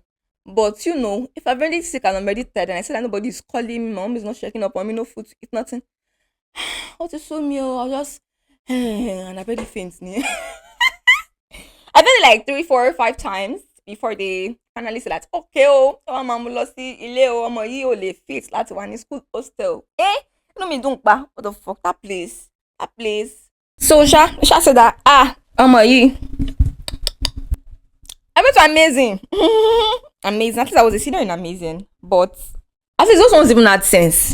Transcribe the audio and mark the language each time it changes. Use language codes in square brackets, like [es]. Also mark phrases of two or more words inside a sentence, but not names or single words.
[en] But you know, if I'm really sick and I'm already tired and I see that nobody is calling me, my mom is not checking up on me, no food to eat, nothing. What is so me? I'll just and I already faint. I did it like 3, 4, 5 times before they finally said that okay, [yo] mama losi ile omo yi o le [en] fit [yo] lati wa ni [en] school hostel. No me don't ba. What the fuck that place? So Sha said that yi. I went to Amazing. Amazing. At least I was a senior in Amazing, but at least those ones even had sense.